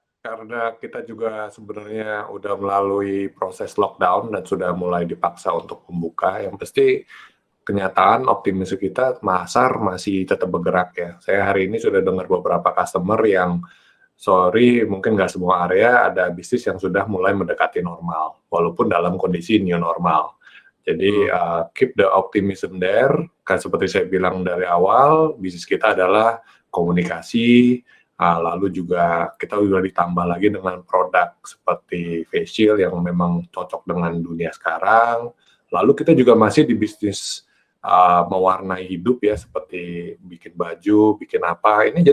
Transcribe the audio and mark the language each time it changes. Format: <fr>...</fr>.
<id>Karena kita juga sebenarnya udah melalui proses lockdown dan sudah mulai dipaksa untuk membuka, yang pasti kenyataan optimis kita pasar masih tetap bergerak ya. Saya hari ini sudah dengar beberapa customer yang mungkin nggak semua area ada bisnis yang sudah mulai mendekati normal, walaupun dalam kondisi new normal. Jadi</id> <en>keep the optimism there.</en> <id>Kan seperti saya bilang dari awal, bisnis kita adalah komunikasi. Lalu juga kita sudah ditambah lagi dengan produk seperti face shield yang memang cocok dengan dunia sekarang. Lalu kita juga masih di bisnis mewarnai hidup ya, seperti bikin baju, bikin apa.</id>